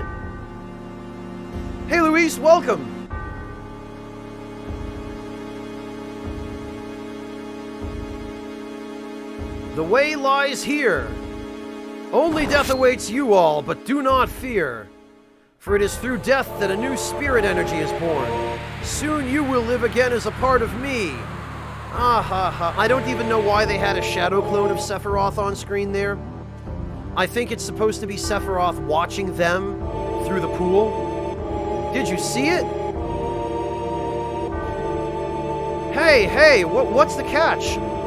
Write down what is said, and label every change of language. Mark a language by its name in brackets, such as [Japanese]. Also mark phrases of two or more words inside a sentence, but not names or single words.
[English] Hey, Luis, welcome. The way lies here. Only death awaits you all, but do not fear. For it is through death that a new spirit energy is born. Soon you will live again as a part of me. Ah ha ha. I don't even know why they had a shadow clone of Sephiroth on screen there. I think it's supposed to be Sephiroth watching them through the pool. Did you see it? Hey, what's the catch?